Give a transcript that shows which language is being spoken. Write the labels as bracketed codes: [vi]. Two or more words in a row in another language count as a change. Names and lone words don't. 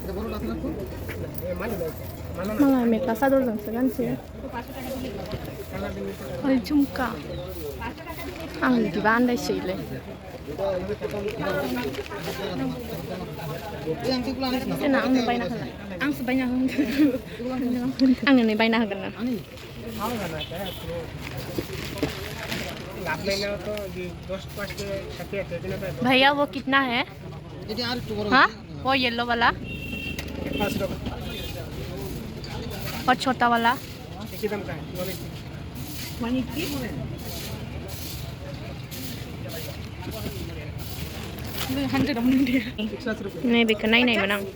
[brx] मालाय मेख्ला सादरजोंसो गानसै. ओइ झुमका आं बिदिबा आन्दायसैलै जोंना आंनो बायना होलाय आंसो बायना होगोन आंनो बायना होगोन ना [hi] भैया वो कितना है हाँ वो येलो वाला और छोटा वाला नहीं बिकना ही नहीं बना